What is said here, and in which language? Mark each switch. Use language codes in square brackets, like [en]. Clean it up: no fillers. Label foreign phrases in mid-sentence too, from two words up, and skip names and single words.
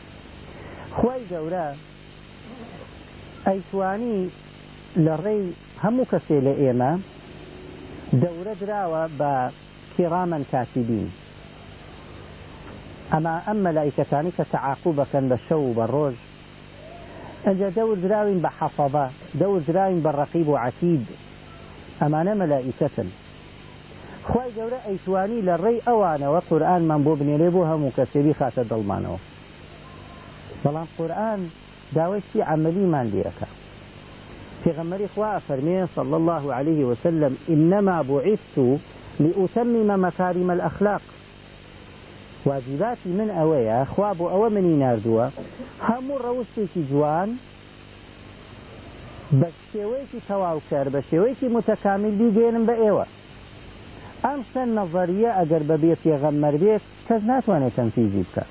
[ckb] خوای گەورە ئەیتوانی لە ڕێی هەموو کەسێ لە ئێمە دەورە دراوە بە [ar] کیڕامەن کاتیبین، [ckb] ئەمە ئەم مەلایکەتانی کە تەعاقوبەکەن بە شەو و بە ڕۆژ، ئەنجا دەور دراوین بە حەفەظە، دەور دراوین بە ڕەقیب و عەتید، ئەمانە مەلائکەتن. خوای گەورە ئەیتوانی لە ڕێی ئەوانەوە قورئانمان بۆ بنێرێ بۆ هەموو کەسێبی خاتە دڵمانەوە، بەڵام قورئان داوای عەمەلیمان لێەکە. پێغەمبەری خوا فەرمێ [ar] صلی الله عليه وسلم إنما بعثت لأتمم مكارم الأخلاق. [ckb] واجباتی من ئەوەیە، خوا بۆ ئەوە منی ناردووە هەموو ڕەوشتێکی جوان بە شێوەیەکی تەواوکەر بە شێوەیەکی متەکامل بیگەێنم بە ئێوە. ئەم چەند نەظەریە ئەگەر بەبێ پێغەمبەر بێت کەس ناتوانێت تەنفیزی بکات.